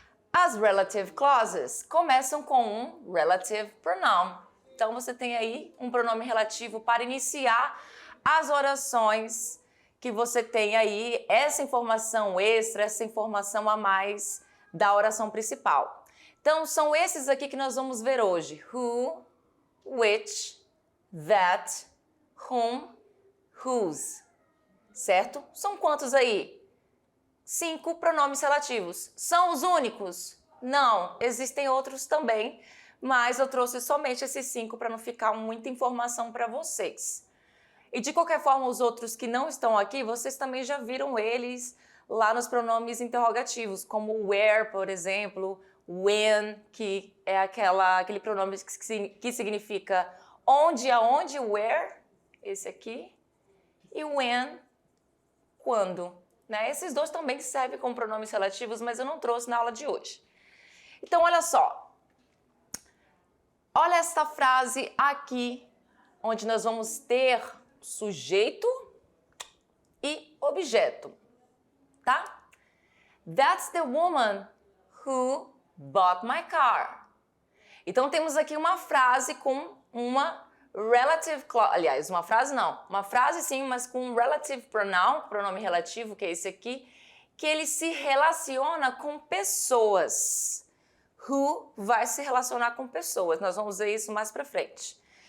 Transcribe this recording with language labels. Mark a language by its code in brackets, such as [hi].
[pt] As relative clauses começam com um relative pronoun. Então você tem aí um pronome relativo para iniciar as orações que você tem aí, essa informação extra, essa informação a mais da oração principal. Então são esses aqui que nós vamos ver hoje. [en] Who, which, that, whom, whose. [pt] Certo? São quantos aí? 5 pronomes relativos. São os únicos? Não, existem outros também, mas eu trouxe somente esses 5 para não ficar muita informação para vocês. E de qualquer forma, os outros que não estão aqui, vocês também já viram eles lá nos pronomes interrogativos, como where, por exemplo, when, que é aquele pronome que significa onde, aonde, where, esse aqui, e when, quando. Né? Esses dois também servem como pronomes relativos, mas eu não trouxe na aula de hoje. Então, olha só. Olha essa frase aqui, onde nós vamos ter sujeito e objeto, tá? [en] That's the woman who bought my car. [pt] Então, temos aqui uma frase com uma relative clause, aliás, uma frase sim, mas com um relative pronoun, pronome relativo, que é esse aqui, que ele se relaciona com pessoas. Who vai se relacionar com pessoas, nós vamos ver isso mais pra frente.